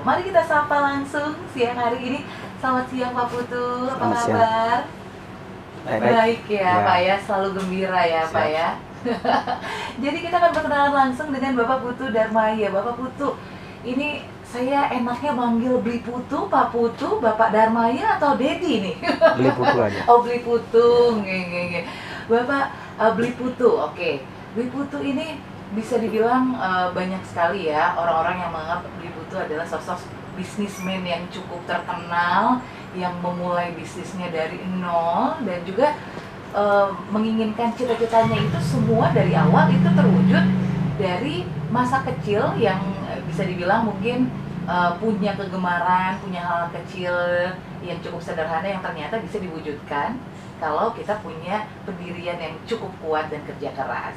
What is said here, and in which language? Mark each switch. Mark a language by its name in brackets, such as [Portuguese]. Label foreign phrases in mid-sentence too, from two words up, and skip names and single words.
[Indonesian] Mari kita sapa langsung siang hari ini. Selamat siang Pak Putu, apa kabar? Baik ya Pak ya, selalu gembira ya Pak ya. Jadi kita akan berkenalan langsung dengan Bapak Putu Darmaya. Bapak Putu, ini saya enaknya manggil Bli Putu, Pak Putu, Bapak Darmaya atau Dedi nih? Beli Putu aja. Oh Bli Putu, nge. Bapak Bli Putu, oke. Bli Putu ini bisa dibilang banyak sekali ya orang-orang yang menganggap Bli Putu adalah sosok bisnismen yang cukup terkenal, yang memulai bisnisnya dari nol dan juga menginginkan cita-citanya itu semua dari awal itu terwujud dari masa kecil yang bisa dibilang mungkin punya kegemaran, punya hal kecil yang cukup sederhana yang ternyata bisa diwujudkan kalau kita punya pendirian yang cukup kuat dan kerja keras.